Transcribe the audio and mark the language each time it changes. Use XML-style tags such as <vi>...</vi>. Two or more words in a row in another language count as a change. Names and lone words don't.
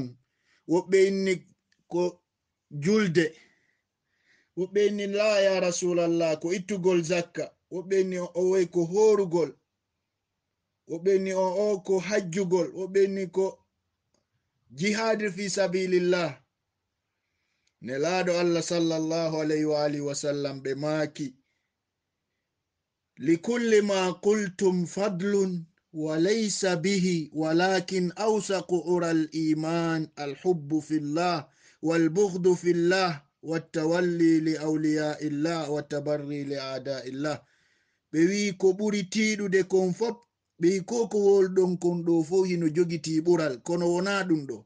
<ff>woɓɓe inni ko julde, woɓɓe inni la</ff> <ar>يا رسول الله</ar> <ff>ko ittugol zakka, woɓɓe inni o woy ko horugol, woɓɓe inni o ko hajjugol, woɓɓe inni ko</ff> <ar>جهاد في سبيل الله.</ar> <ff>nelaɗo allah</ff> <ar>صلى الله عليه وعلى آله وسلم</ar> <ff>ɓe maaki</ff> <ar>لكل ما قلتم فضل وليس به ولكن أوثق عرى الإيمان الحب في الله والبغض في الله والتولي لأولياء الله والتبري لأعداء الله.</ar> <ff>ɓe wi ko ɓuri tiiɗude kon fop, ɓe wi ko wolɗon kon ɗo fof hino jogiti ɓural, kono wona ɗum ɗo.</ff>